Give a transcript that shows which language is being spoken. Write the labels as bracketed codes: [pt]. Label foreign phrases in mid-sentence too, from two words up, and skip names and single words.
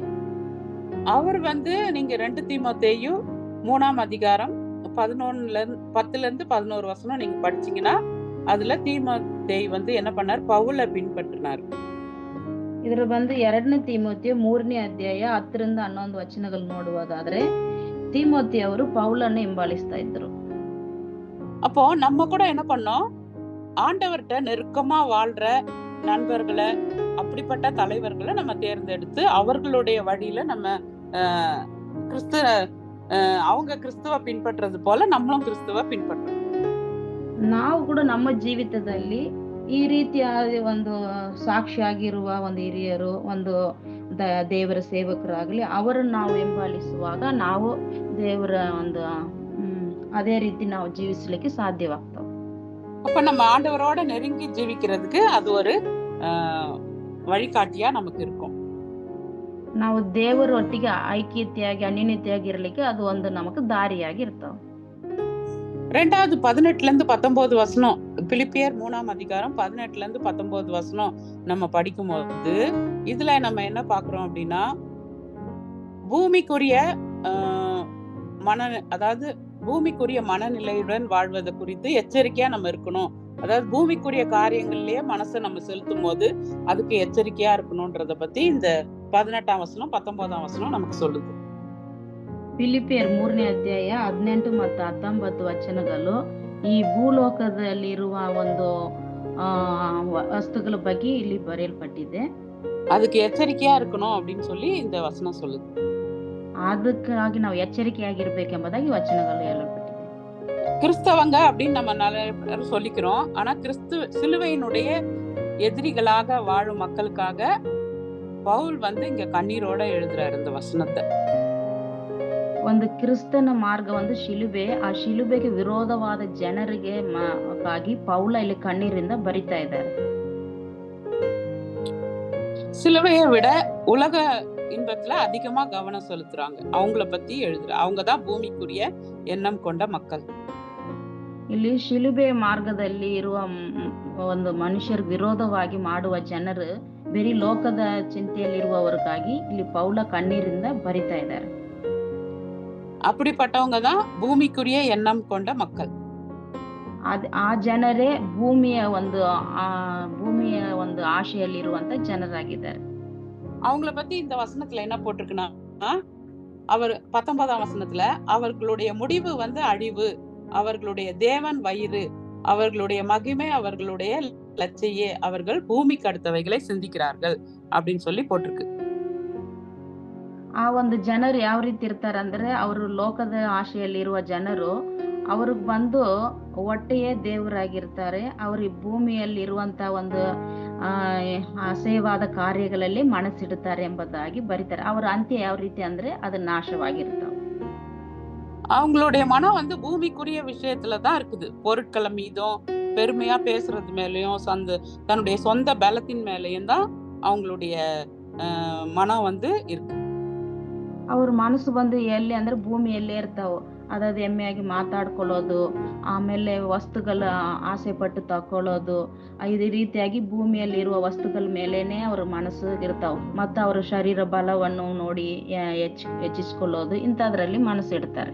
[ta] அவர் வந்து நீங்க 2 தீமோத்தேயு 3ஆம் அதிகாரம் 10ல இருந்து 11 வசனம் நீங்க படிச்சீங்கன்னா அதுல தீமோத்தேயு வந்து என்ன பண்ணார், பவுலை பின்பற்றினார். [kn] ಇದರ ಬಂದು 2ನೇ ತೀಮೋಥಿ 3ನೇ ಅಧ್ಯಾಯ 10ರಿಂದ 11 ವಚನಗಳು ನೋಡುವುದಾದ್ರೆ தீமோத்தி ಅವರು பவுலನ್ನು ಹಿಂಬಾಲಿಸ್ತಾ ಇದ್ರು. [ta] அப்போ நம்ம கூட என்ன பண்ணோம், ஆண்டவர்கிட்ட நெருக்கமா வாழ்ற நண்பர்களை, அப்படிப்பட்ட தலைவர்களை நம்ம தேர்ந்தெடுத்து அவர்களுடைய வழியில நம்ம கிறிஸ்து அவங்க கிறிஸ்துவ பின்பற்றது போல நம்மளும் கிறிஸ்துவ பின்பற்றணும். [kn] ನಾವು ಕೂಡ ನಮ್ಮ ಜೀವಿತದಲ್ಲಿ ಈ ರೀತಿಯಾದ ಒಂದು ಸಾಕ್ಷಿಯಾಗಿರುವ ಒಂದು ಹಿರಿಯರು, ಒಂದು ದೇವರ ಸೇವಕರಾಗ್ಲಿ ಅವರನ್ನು ನಾವು ಹಿಂಬಾಲಿಸುವಾಗ ನಾವು ದೇವರ ಒಂದು அதே ರೀತಿ ನಾವು ಜೀವಿಸಲಿಕ್ಕೆ ಸಾಧ್ಯವಾಗ್ತವೆ. [ta] அப்ப நம்ம ஆண்டவரோட நெருங்கி ஜீவிக்கிறதுக்கு அது ஒரு வழிகாட்டியா நமக்கு இருக்கும். [kn] ನಾವು ದೇವರೊಟ್ಟಿಗೆ ಐಕ್ಯತೆಯಾಗಿ ಅನ್ಯೋನ್ಯತೆಯಾಗಿ ಇರಲಿಕ್ಕೆ ಅದು ಒಂದು ನಮಗೆ ದಾರಿಯಾಗಿ ಇರ್ತಾವೆ. [ta] 2வது 18-19 வசனம், பிலிப்பியர் 3ஆம் அதிகாரம் 18-19 வசனம் நம்ம படிக்கும்போது இதுல நம்ம என்ன பாக்குறோம் அப்படின்னா, பூமிக்குரிய பூமிக்குரிய மனநிலையுடன் வாழ்வதை குறித்து எச்சரிக்கையா நம்ம இருக்கணும். அதாவது பூமிக்குரிய காரியங்கள்லயே மனசை நம்ம செலுத்தும் போது அதுக்கு எச்சரிக்கையா இருக்கணும்ன்றத பத்தி இந்த 18ஆம் வசனம் 19ஆம் வசனம் நமக்கு சொல்லுது. [kn] ಫಿಲಿಪಿಯರ್ 3ನೇ ಅಧ್ಯಾಯ 18 ಮತ್ತು 19 ವಚನಗಳು ಈ ಭೂಲೋಕದಲ್ಲಿರುವ ಒಂದು ವಸ್ತುಗಳ ಬಗ್ಗೆ ಇಲ್ಲಿ ಬರೆಯಲ್ಪಟ್ಟಿದೆ. [ta] அதுக்கு எச்சரிக்கையா இருக்கணும் அப்படின்னு சொல்லி இந்த வசனம் சொல்லுது. [kn] ಅದಕ್ಕಾಗಿ ನಾವು ಎಚ್ಚರಿಕೆಯಾಗಿರ್ಬೇಕೆಂಬುದಾಗಿ ವಚನಗಳು ಹೇಳಲ್ಪಟ್ಟಿದೆ. [ta] கிறிஸ்தவங்க அப்படின்னு நம்ம நிறைய சொல்லிக்கிறோம். ஆனா சிலுவையினுடைய எதிரிகளாக வாழும் மக்களுக்காக பவுல் இங்க கண்ணீரோட எழுதுறாரு இந்த வசனத்தை. [kn] ಒಂದು ಕ್ರಿಸ್ತನ ಮಾರ್ಗ ಒಂದು ಶಿಲುಬೆ, ಆ ಶಿಲುಬೆಗೆ ವಿರೋಧವಾದ ಜನರಿಗೆ ಪೌಲ ಇಲ್ಲಿ ಕಣ್ಣೀರಿಂದ ಬರಿತಾ ಇದ್ದಾರೆ. [ta] சிலுவையை விட உலக இன்பத்துல அதிகமா கவனம் செலுத்துறாங்க. அவங்கள பத்தி எழுதுற அவங்கதான் பூமிக்குரிய எண்ணம் கொண்ட மக்கள். [kn] ಇಲ್ಲಿ ಶಿಲುಬೆ ಮಾರ್ಗದಲ್ಲಿ ಇರುವ ಒಂದು ಮನುಷ್ಯರ ವಿರೋಧವಾಗಿ ಮಾಡುವ ಜನರು ಬರೀ ಲೋಕದ ಚಿಂತೆಯಲ್ಲಿರುವವರಿಗಾಗಿ ಇಲ್ಲಿ ಪೌಲ ಕಣ್ಣೀರಿಂದ ಬರಿತಾ ಇದ್ದಾರೆ. [ta] அப்படிப்பட்டவங்க தான் பூமிக்குரிய எண்ணம் கொண்ட மக்கள். [kn] ಆ ಜನರೇ ಭೂಮಿಯ ಒಂದು ಆಶೆಯಲ್ಲಿರುವಂತ ಜನರಾಗಿದ್ದಾರೆ. [ta] அவங்கள பத்தி இந்த வசனத்துல என்ன போட்டிருக்குன்னா, அவர் 19ஆம் வசனத்துல அவர்களுடைய முடிவு அழிவு, அவர்களுடைய தேவன் வயிறு, அவர்களுடைய மகிமை, அவர்களுடைய லட்சியே, அவர்கள் பூமிக்கு அடுத்தவைகளை சிந்திக்கிறார்கள் அப்படின்னு சொல்லி போட்டிருக்கு. [kn] ಆ ಒಂದು ಜನರು ಯಾವ ರೀತಿ ಇರ್ತಾರೆ ಅಂದ್ರೆ, ಅವರು ಲೋಕದ ಆಶೆಯಲ್ಲಿರುವ ಜನರು ಅವ್ರಿಗೆ ಬಂದು ಹೊಟ್ಟೆಯೇ ದೇವರಾಗಿರ್ತಾರೆ. ಅವರು ಈ ಭೂಮಿಯಲ್ಲಿ ಇರುವಂತ ಒಂದು ಅಸಹ್ಯವಾದ ಕಾರ್ಯಗಳಲ್ಲಿ ಮನಸ್ಸಿಡುತ್ತಾರೆ ಎಂಬುದಾಗಿ ಬರೀತಾರೆ. ಅವರ ಅಂತ್ಯ ಯಾವ ರೀತಿ ಅಂದ್ರೆ ಅದು ನಾಶವಾಗಿರ್ತಾವ. [ta] அவங்களுடைய மனம் பூமிக்குரிய விஷயத்துலதான் இருக்குது. பொருட்களை மீதும் பெருமையா பேசுறது மேலயும் தன்னுடைய சொந்த பலத்தின் மேலயும் தான் அவங்களுடைய மனம் இருக்கு. [kn] ಅವ್ರ ಮನಸ್ಸು ಎಲ್ಲಿ ಅಂದ್ರೆ ಭೂಮಿಯಲ್ಲೇ ಇರ್ತಾವ. ಅದಾದ ಎಮ್ಮೆಯಾಗಿ ಮಾತಾಡ್ಕೊಳ್ಳೋದು, ಆಮೇಲೆ ವಸ್ತುಗಳ ಆಸೆ ಪಟ್ಟು ತಕೊಳ್ಳೋದು, ಇದೇ ರೀತಿಯಾಗಿ ಭೂಮಿಯಲ್ಲಿ ಇರುವ ವಸ್ತುಗಳ ಮೇಲೇನೆ ಅವ್ರ ಮನಸ್ಸು ಇರ್ತಾವ. ಮತ್ತು ಅವರ ಶರೀರ ಬಲವನ್ನು ನೋಡಿ ಹೆಚ್ಚಿಸ್ಕೊಳ್ಳೋದು, ಇಂಥದ್ರಲ್ಲಿ ಮನಸ್ಸು ಇಡ್ತಾರೆ.